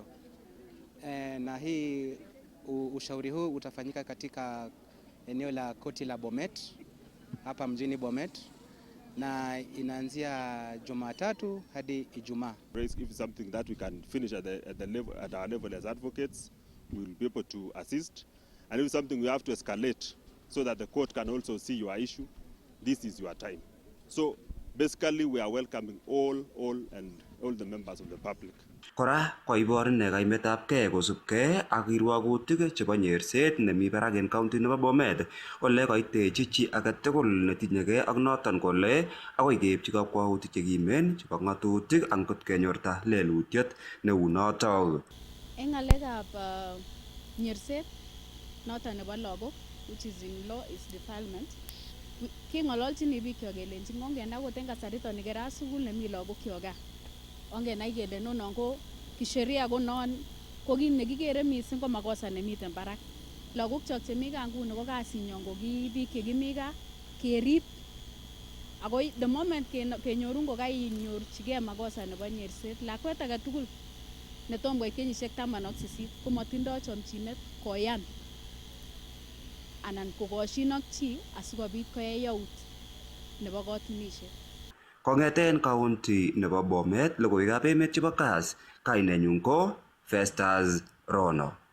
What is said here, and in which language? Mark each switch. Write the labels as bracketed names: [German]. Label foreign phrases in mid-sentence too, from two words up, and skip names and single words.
[Swahili] Na hii ushauri huu utafanyika katika eneo la koti la Bomet hapa mjini Bomet, na inaanzia Jumatatu hadi Ijumaa. [English] If something that we can finish at our level as advocates, we will be able to assist, and if something we have to escalate so that the court can also see your issue, this is your time. So basically we are welcoming all the members of the public. [Kalenjin] Kora koibor ine kaimetabgei kosubkei ak kirwogutik chebo nyerset nemi barak en county nebo Bomet ole koitechi chi agetugul netinyegei ak noton kole akoi keipchi kakwautik chekimen chebo ng'atutik angot kenyorta lelutiet neu notok. En ng'alekab nyerset noton nebo lagok, [English] which is in law is defilement, [Kalenjin] king'ololchini biik kyok kelenji ongen akot en kasariton nikera sukul nemi lagok kyok gaa, ongenai kele nonon ko kisheria ko non ko kit nekikere missing ko makosa nemiten barak. Lagok kyok chemi gaa nguni ko kasinyon ko ki biik chekimi gaa kerib Ako [English] the moment [Kalenjin] kenyoru ngokainyorchigei makosa nebo nyerset, lakwet age tugul netom koit kenyisiek 18 komotindoi chomchinet koyan anan kokoshin ak chi asikobit koyai yaut nebo katunisiet. Kong'eten county nebo Bomet, logoiwekab emet chebo Kass, kainenyun ko Festus Rono.